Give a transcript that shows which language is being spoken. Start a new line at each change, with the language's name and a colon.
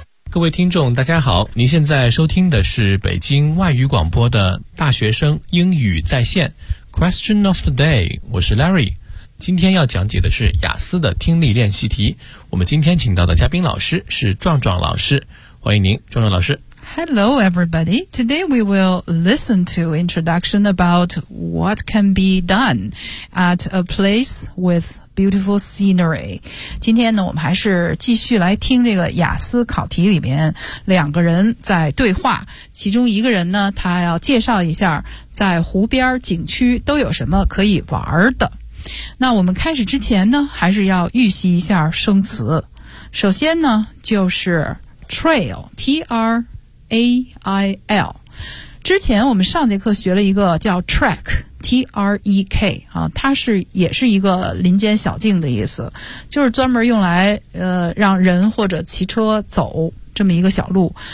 Chinese: 各位听众大家好，您现在收听的是北京外语广播的大学生英语在线
English: Question of the day，
Chinese: 我是 Larry。今天要讲解的是雅思的听力练习题，我们今天请到的嘉宾老师是壮壮老师，欢迎您壮壮老师。
English: Hello everybody, today we will listen to introduction about what can be done at a place withBeautiful scenery.
Chinese: 今天呢我们还是继续来听这个雅思考题里面两个人在对话，其中一个人呢他要介绍一下在湖边景区都有什么可以玩的。那我们开始之前呢还是要预习一下生词，首先呢就是
English: trail，
Chinese: T-R-A-I-L， 之前我们上节课学了一个叫
English: trackTrek
Chinese: 啊，它是也是一个林间小径的意思，就是专门用来让人或者骑车走这么一个小路。